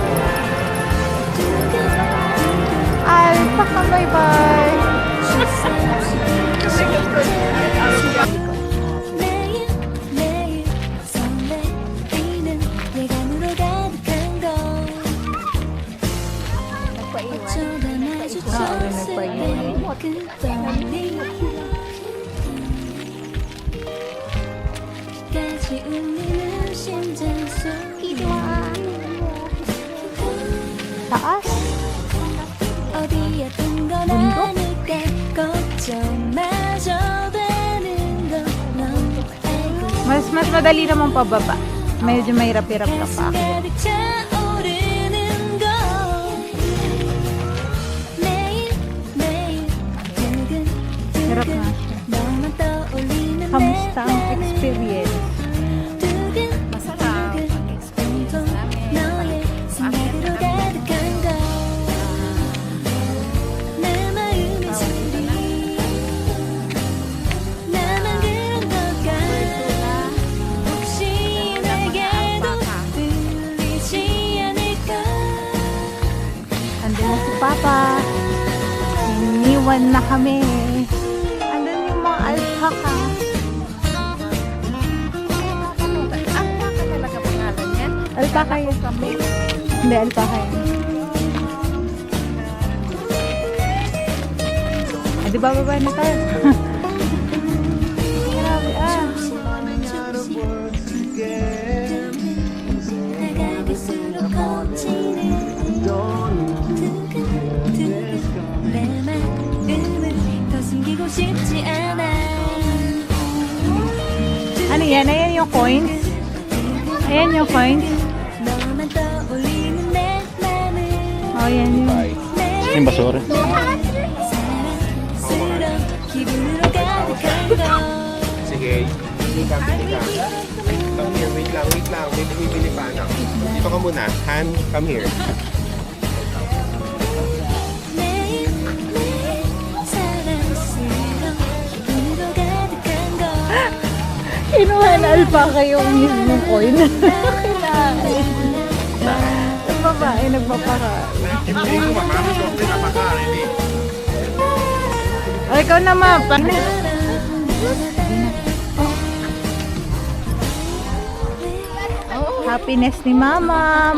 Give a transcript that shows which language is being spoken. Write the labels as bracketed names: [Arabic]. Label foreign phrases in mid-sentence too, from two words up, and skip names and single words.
[English] Alpaca, bye-bye! [Korean] 매일매일 설레이는 예감으로 가득한 걸 어쩌다 마주쳤을 때그 떨림 까지 울리는 심장 소리 [Filipino] Taas. [Korean] 어디에 든 건 아닐까 걱정마저 되는 걸 너무 알고 [Filipino] Mas madali naman pababa. Medyo mahirap-hirap ka pa. [Korean] 가득 차오르는 걸 매일매일 [Filipino] Hirap na. [Korean] 두근두근 너만 떠올리는 [Filipino] Kamusta ang experience? Masarap ang experience namin. [Korean] 너의 생각으로 가득한 걸내 마음의 소리 나만 그런 걸까 혹시 내게도 들리지 않을까 [Filipino] Andun na si Papa. Iniwan na kami. Andun yung mga alpaca. Alpaca talaga pangalan yan. Alpaca yun. Hindi, alpaca yun. Eh, di ba baba na tayo? Grabe ah. [Korean] 다가갈수록 거치는 두근두근 내 마음을 더 숨기고 싶지 않아 [Filipino] Ano yan? Ayan yung coins. Ayan yung coins. [Korean] 너만 떠올리는 내 맘을 [Filipino] Oh, yan yun. Yung basura. [Korean] 사랑스러운 기분으로 가득한 걸 [Filipino] Sige, pili ka. [English] Come here, wait lang. [Filipino] May bumibili pa, anak. Dito ka muna. [English] Han, come here. [Korean] 매일매일 사랑스러운 기분으로 가득한 걸 [Filipino] Kinuha na alpaca yung mismo coin. Kinain. Yung babae nagpapakain. O, ikaw naman. Paano? Happiness ni Mama.